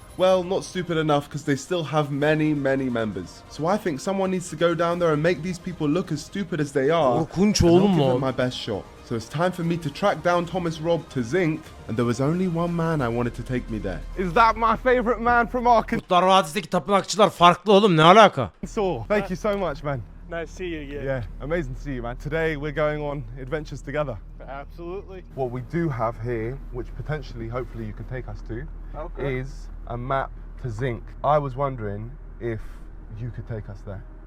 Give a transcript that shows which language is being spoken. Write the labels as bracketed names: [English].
[English] Well, not stupid enough because they still have many, many members. So I think someone needs to go down there and make these people look as stupid as they are. [Turkish] Korkunç [English] And I'll [Turkish] oğlum [English] give [Turkish] lan. [English] it my best shot. So it's time for me to track down Thomas Robb to Zinc, and there was only one man I wanted to take me there. Is that my favorite man from Arkansas? [Turkish] Kurtlar Vadisi'ndeki tapınakçılar farklı oğlum, ne alaka? [English] Thank you so much, man. Nice to see you again. Yeah, amazing to see you, man. Today we're going on adventures together. Absolutely. What we do have here, which potentially, hopefully you can take us to, is a map to Zinc. I was wondering if you could take us there.